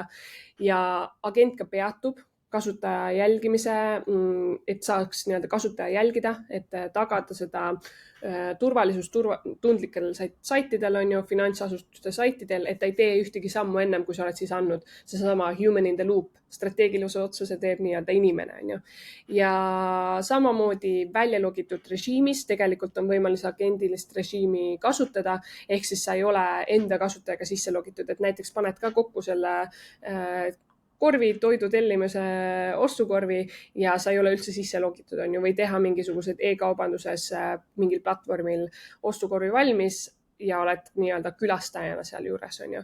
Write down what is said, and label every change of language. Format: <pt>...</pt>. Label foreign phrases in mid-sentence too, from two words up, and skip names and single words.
<et>Ja agent ka peatub kasutaja jälgimise, et saaks nii-öelda kasutaja jälgida, et tagada seda turvalisust tundlikel saitidel, on ju, finantsasutuste saitidel, et ta ei tee ühtegi sammu ennem, kui sa oled siis andnud seesama</et> <en>human in the loop,</en> <et>strateegilise otsuse teeb nii-öelda inimene, on ju. Ja samamoodi välja logitud režiimis tegelikult on võimalik agendilist režiimi kasutada, ehk siis sa ei ole enda kasutajaga sisse logitud, et näiteks paned ka kokku selle korvi, toidu tellimise ostukorvi ja sa ei ole üldse sisse logitud, on ju, või teha mingisugused e-kaubanduses mingil platvormil ostukorvi valmis ja oled nii-öelda külastajana seal juures, on ju.</et>